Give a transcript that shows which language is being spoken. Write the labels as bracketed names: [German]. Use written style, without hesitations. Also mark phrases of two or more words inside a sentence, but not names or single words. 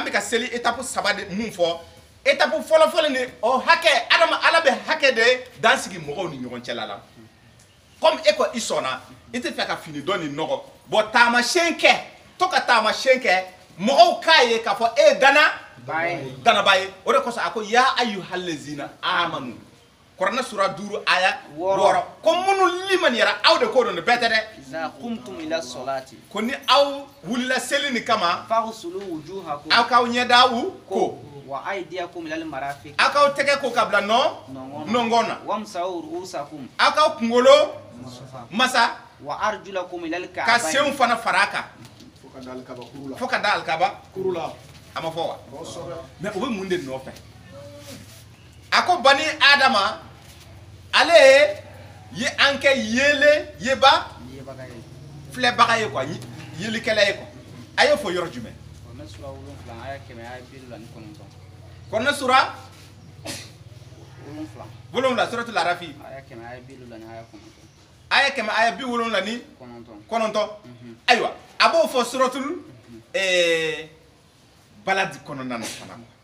[Bambara] bɛ ka seli étape 3 de mun fɔ étape fɔlɔ-fɔlɔ ni o hakɛ ala bɛ hakɛ de dan sigi mɔgɔw ni ɲɔgɔn cɛla la comme e ko i sɔnna i tɛ fɛ ka fini dɔ ni nɔgɔ bon taamasiyɛn kɛ to ka taamasiyɛn kɛ mɔgɔw k'a ye k'a fɔ e danaba ye o de kosɔn a ko [Arabic] يا أيها الذين آمنوا [Bambara] Kuranɛ sura 5 aya 6 ko minnu limaniyara aw de ko don bɛɛ tɛ dɛ [Arabic] إذا قمتم إلى الصلاة [Bambara] ko ni aw wulila seli ni kama [Arabic] فاغسلوا وجوهكم [Bambara] aw k'aw ɲɛdaw ko [Arabic] وأيديكم إلى المرافق [Bambara] aw k'aw tɛgɛ ko ka bila nɔngɔn na [Arabic] وامسحوا رؤوسكم [Bambara] aw k'aw kunkolo masa [Arabic] وأرجلكم إلى الكعبين [Bambara] ka senw fana fara a kan fo ka da alikaba kurula a ma fɔ wa mais o bɛ mun de nɔfɛ a ko bani adama ale ye an kɛ filɛbaga ye quoi yelikɛla ye quoi a ye fɔ yɔrɔ jumɛn Kuranɛ sura 7 [Arabic] سورة الأعراف [Bambara] aya 179 ni 9 ayiwa a b'o fɔ [Arabic] سورة البلد [Bambara] kɔnɔna na fana